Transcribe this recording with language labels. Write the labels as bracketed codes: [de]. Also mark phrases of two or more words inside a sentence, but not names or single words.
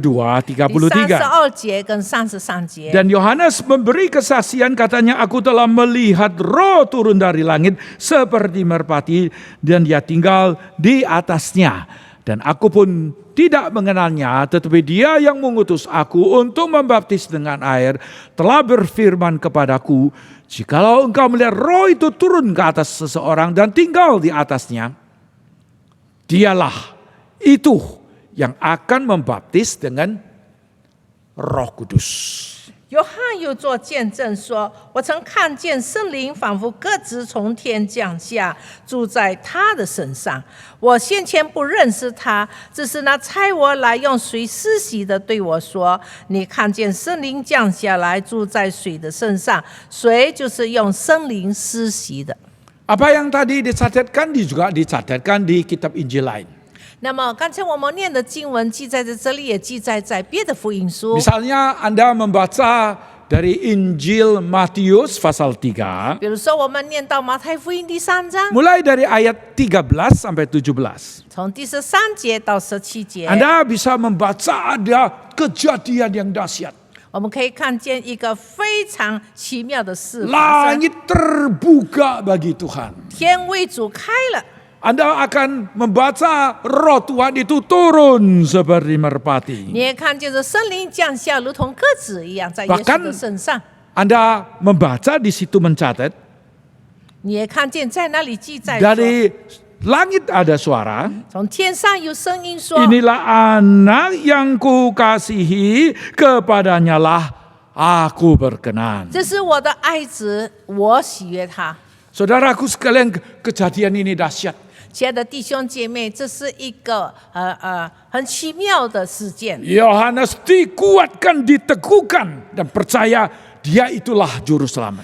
[zh] 第 33. 32节跟33节。 [id] Dan Yohanes memberi kesaksian, katanya, aku telah melihat roh turun dari langit seperti merpati dan dia tinggal di atasnya. Dan aku pun tidak mengenalnya, tetapi dia yang mengutus aku untuk membaptis dengan air telah berfirman kepadaku, jikalau engkau melihat roh itu turun ke atas seseorang dan tinggal di atasnya, dialah itu yang akan membaptis dengan Roh Kudus. [zh] 约翰又做见证说：“我曾看见圣灵仿佛鸽子从天降下，住在他的身上。我先前不认识他，只是那差我来用水施洗的对我说：你看见圣灵降下来，住在水的身上，水就是用圣灵施洗的。” [id] Apa yang tadi dicatatkan juga dicatatkan di kitab Injil lain. [zh] 那么刚才我们念的经文记载在这里，也记载在别的福音书。 [id] Misalnya Anda membaca dari Injil Matius pasal 3, [zh] 比如说，我们念到马太福音第3章， [id] mulai dari ayat 13 sampai 17. [zh] 从第13节到17节， [id] Anda bisa membaca ada kejadian yang dahsyat. [zh] 我们可以看见一个非常奇妙的事发生， [id] Langit terbuka bagi Tuhan. [zh] 天为主开了。 [id] Anda akan membaca roh Tuhan itu turun seperti merpati. [zh] 你也看见这圣灵降下，如同鸽子一样，在耶稣的身上。 [id] Anda membaca di situ mencatat, [zh] 你也看见在那里记载说， [id] dari langit ada suara, [zh] 从天上有声音说： [id] inilah anak yang kukasihi, kepadanya lah aku berkenan. [zh] 这是我的爱子，我喜悦他。 [id] Saudaraku sekalian, kejadian ini dahsyat. [zh] 亲爱的弟兄姐妹，这是一个很奇妙的事件。 [id] Yohanes dikuatkan, diteguhkan, dan percaya dia itulah juru selamat.